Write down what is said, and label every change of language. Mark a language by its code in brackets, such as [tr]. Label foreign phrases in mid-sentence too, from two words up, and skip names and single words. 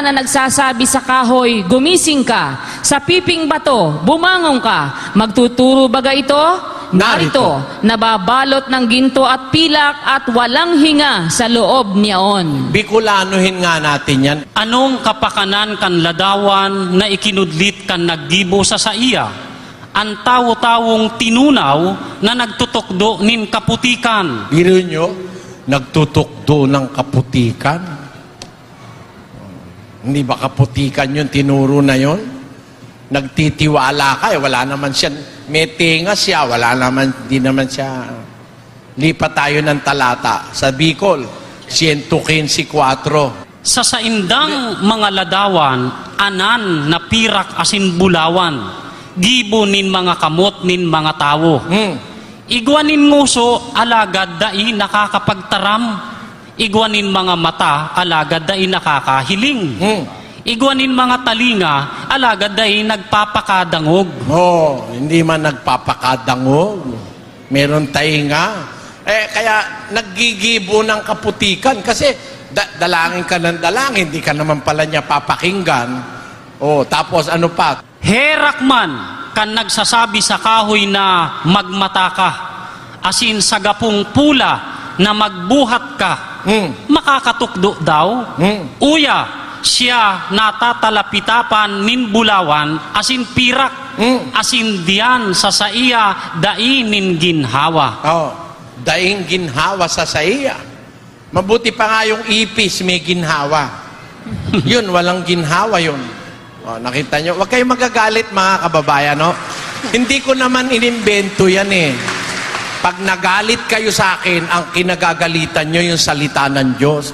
[tl] na nagsasabi sa kahoy, gumising ka, sa piping bato, bumangon ka, magtuturo baga ito? Narito, nababalot ng ginto at pilak at walang hinga sa loob niyaon. Bicolanohin nga natin yan. [bik] Anong kapakanan kan ladawan na ikinudlit kan naggibo sa iya? Ang tawo-tawong tinunaw na nagtutukdo nin kaputikan. [tl] Biro nyo, nagtutukdo ng kaputikan. Hindi ba kaputikan yun, tinuro na yun? Nagtitiwala ka, wala naman siya. May tinga siya, wala naman, di naman siya. Lipat tayo ng talata. Sa Bicol, 115:4. [bik] Sa saindang mga ladawan, anan na pirak asin bulawan, gibo nin mga kamot nin mga tawo. Igwanin nguso, alagad dai nakakapagtaram. Igwanin mga mata, alagad dai nakakahiling. Igwanin mga talinga, alagad dahil nagpapakadangog. [tl] Hindi man nagpapakadangog. Meron tainga. Kaya naggigibo ng kaputikan. Kasi dalangin ka ng dalangin, hindi ka naman pala niya papakinggan. Tapos ano pa? Herakman, [bik] kan nagsasabi sa kahoy na magmata ka, asin sa gapong pula na magbuhat ka, makakatukdo daw. Uya, siya natatalapitapan nin bulawan, asin pirak, asin diyan sa saiya dainin ginhawa. Oh, daing ginhawa sa saiya. [tl] Mabuti pa nga yung ipis may ginhawa. Yun, walang ginhawa yun. Oh, nakita nyo? Huwag kayong magagalit mga kababayan, no? Hindi ko naman inimbento yan eh. Pag nagalit kayo sa akin, ang kinagagalitan nyo yung salita ng Diyos.